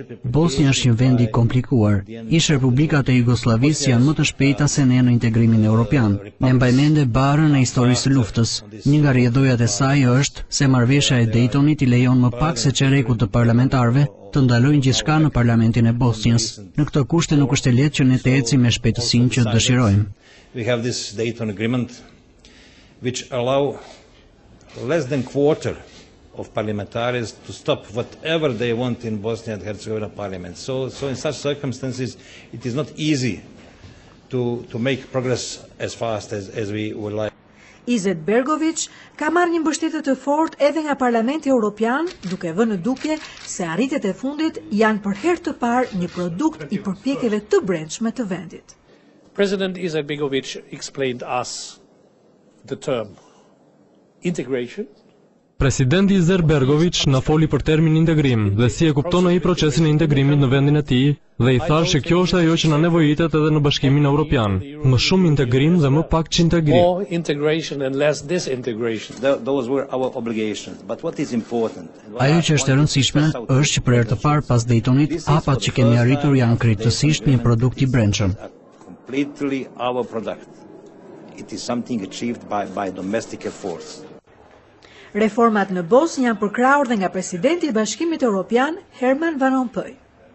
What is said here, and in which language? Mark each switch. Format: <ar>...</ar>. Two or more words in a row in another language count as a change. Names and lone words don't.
<sq>Bosnja është një vend I komplikuar. Ish republikat e Jugosllavisë janë më të shpejta se ne në integrimin evropian. Ne mbajmë mende barën e historisë së luftës. Një nga rrjedhojat e saj është se marrëveshja e Daytonit I lejon më pak se çerekut të parlamentarëve të ndalojnë gjithçka në parlamentin e Bosnjës. Në këtë kushte nuk është e lehtë që ne të ecim me shpejtësinë që dëshirojmë.</sq> <en>We have this Dayton agreement which allow less than quarter of parliamentarians to stop whatever they want in Bosnia and Herzegovina parliament. So in such circumstances, it is not easy to make progress as fast as we would like.</en> <sq>Izetbegović ka marrë një mbështetje të fortë edhe nga Parlamenti Evropian, duke vënë në dukje se arritjet e fundit janë për herë të parë një produkt I përpjekjeve të brendshme të vendit.</sq> <en>President Izetbegović explained us the term integration.</en> <sq>Presidenti Izetbegović na foli për termin integrim dhe si e kupton ai procesin e integrimit në vendin e tij dhe I thash se kjo është ajo që na nevojitet edhe në Bashkimin Evropian. Më shumë integrim dhe më pak çintegrim.</sq> <en>More integration and less disintegration. Those were our obligations. But what is important?</en> <sq>Ajo që është e rëndësishme është që për herë të parë pas Daytonit, hapat që kemi arritur janë krejtësisht një produkt I brendshëm.</sq> <en>Completely our product. It is something achieved by domestic efforts.</en> <sq>Reformat në Bosnjë janë përkrahur dhe nga presidenti I Bashkimit Evropian, Herman Van Rompuy.</sq>